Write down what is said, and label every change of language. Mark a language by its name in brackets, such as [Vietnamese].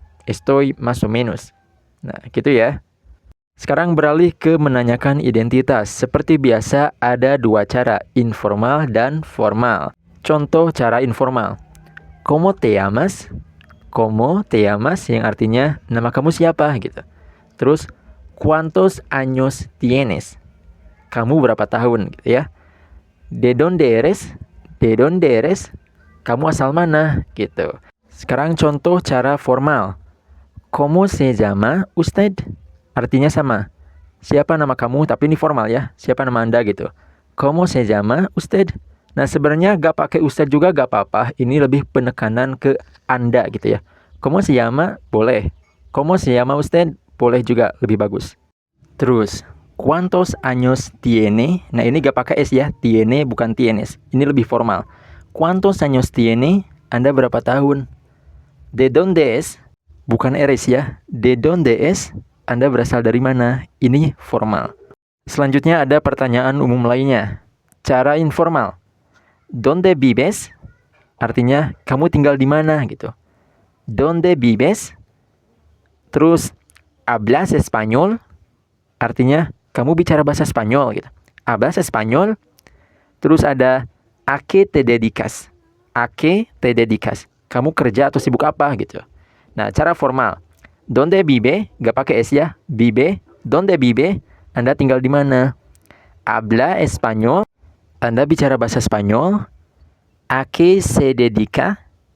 [Spanish] Estoy más o menos. [Indonesian] Nah, gitu ya. Sekarang beralih ke menanyakan identitas. Seperti biasa ada dua cara, informal dan formal. Contoh cara informal. [Spanish] ¿Cómo te llamas? ¿Cómo te llamas? [Indonesian] Yang artinya nama kamu siapa gitu. Terus, [Spanish] ¿cuántos años tienes? [Indonesian] Kamu berapa tahun gitu ya. [Spanish] ¿De dónde eres? ¿De dónde eres? [Indonesian] Kamu asal mana? Gitu. Sekarang contoh cara formal. [Spanish] ¿Cómo se llama usted? [Indonesian] Artinya sama. Siapa nama kamu? Tapi ini formal ya. Siapa nama Anda gitu. [Spanish] ¿Cómo se llama usted? [Indonesian] Nah, sebenarnya gak pakai usted juga gak apa-apa. Ini lebih penekanan ke Anda gitu ya. [Spanish] ¿Cómo se llama? [Indonesian] Boleh. [Spanish] ¿Cómo se llama usted? [Indonesian] Boleh juga, lebih bagus. Terus, [Spanish] ¿cuántos años tiene? [Indonesian] Nah, ini gak pakai S ya. Tiene bukan tienes. Ini lebih formal. [Spanish] ¿Cuántos años tiene? [Indonesian] Anda berapa tahun? [Spanish] ¿De dónde es? [Indonesian] Bukan eres ya. [Spanish] ¿De dónde es? [Indonesian] Anda berasal dari mana? Ini formal. Selanjutnya ada pertanyaan umum lainnya. Cara informal. [Spanish] ¿Dónde vives? [Indonesian] Artinya, kamu tinggal di mana gitu. [Spanish] ¿Dónde vives? [Indonesian] Terus, [Spanish] ¿hablas español? [Indonesian] Artinya, kamu bicara bahasa Spanyol gitu. [Spanish] ¿Hablas español? [Indonesian] Terus ada [Spanish] ¿a qué te dedicas? ¿A qué te dedicas? [Indonesian] Kamu kerja atau sibuk apa gitu. Nah, cara formal. [Spanish] ¿Dónde vive? [Indonesian] Gak pakai S ya. Vive. ¿Dónde vive? Anda tinggal di mana? [Spanish] ¿Habla español? [Indonesian] Anda bicara bahasa Spanyol. [Spanish] ¿A qué se dedica?